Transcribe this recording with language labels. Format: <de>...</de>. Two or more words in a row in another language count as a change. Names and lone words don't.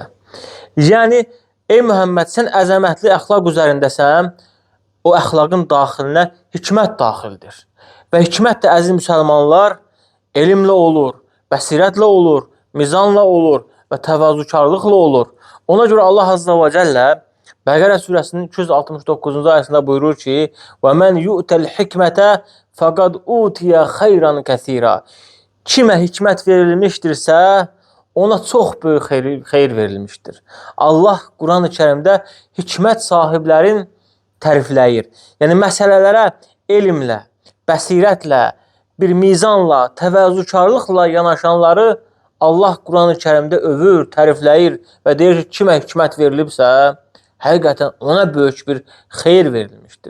<az>Yəni, ey Məhəmməd, sən əzəmətli əxlaq üzərindəsən, o əxlaqın daxilinə hikmət daxildir. Və hikmət də, əziz müsəlmanlar, elmlə olur, bəsirətlə olur, mizanla olur və təvazökarlıqla olur. Ona görə Allah</az> <ar>عز وجل</ar> <az>Bəqərə surəsinin 269-cu ayəsində buyurur ki,</az> <ar>وَمَنْ يُؤْتَ الْحِكْمَةَ فَقَدْ اُوْتِيَ خَيْرًا كَثِيرًا.</ar> <az>Kimə hikmət verilmişdirsə, ona çox böyük xeyir verilmişdir. Allah Quran-ı Kərimdə hikmət sahiblərin tərifləyir. Yəni, məsələlərə elmlə, bəsirətlə, bir mizanla, təvazökarlıqla yanaşanları Allah Quran-ı Kərimdə övür, tərifləyir və deyir ki, kimə hikmət verilibsə, həqiqətən ona böyük bir xeyir verilmişdir.</az>